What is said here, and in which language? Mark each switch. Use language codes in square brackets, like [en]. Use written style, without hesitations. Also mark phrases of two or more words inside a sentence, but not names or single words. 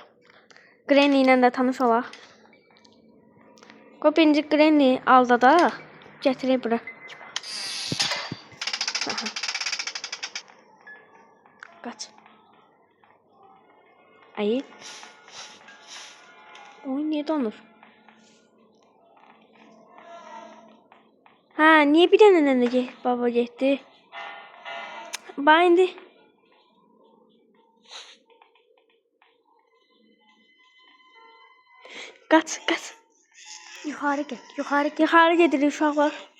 [az] Granny ilə də tanış olaq. Qoy birinci Granny aldadaq. Gətirək bura. Qaç. Ayı. Oy, niyə donur? [tr] Ha, niye bir tane de baba gitti? Bak indi. Kaç. Yukarı gel. Yukarı gelir uşaqlar.